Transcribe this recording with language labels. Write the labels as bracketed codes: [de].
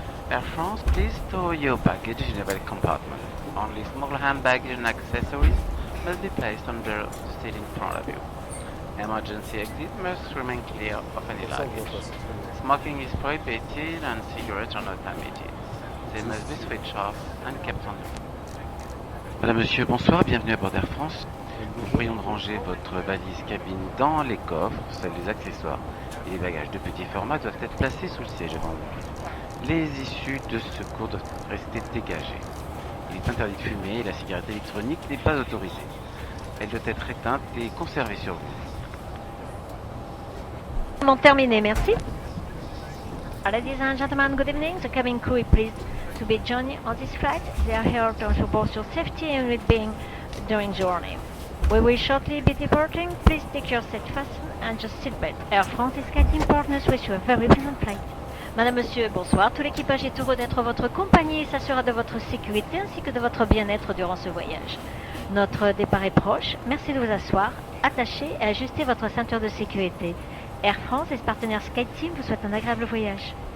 [en] Air France, please store your baggage in a belly compartment. Only small hand baggage and accessories must be placed under the seat in front of you. Emergency exit must remain clear of any luggage. Smoking is prohibited and cigarettes are not permitted. They must be switched off and kept on. [fr] Madame, Monsieur, bonsoir, bienvenue à bord d'Air France. Nous vous prions de ranger votre valise cabine dans les coffres, seuls les accessoires et les bagages de petit format doivent être placés sous le siège avant vous. Les issues de secours doivent rester dégagées. Il est interdit de fumer et la cigarette électronique n'est pas autorisée. Elle doit être éteinte et conservée sur vous. Terminé, merci. [en] Ladies and gentlemen, good evening. The cabin crew is pleased to be joining on this flight. They are here to ensure both your safety and well-being during the journey. We will shortly be departing. Please take your seat fastened and your seatbelt. Air France et SkyTeam partners wish you a very pleasant flight. [fr] Madame, Monsieur, bonsoir. Tout l'équipage est heureux d'être votre compagnie et s'assurera de votre sécurité ainsi que de votre bien-être durant ce voyage. Notre départ est proche. Merci de vous asseoir, attacher et ajuster votre ceinture de sécurité. Air France et ses partenaires SkyTeam vous souhaitent un agréable voyage.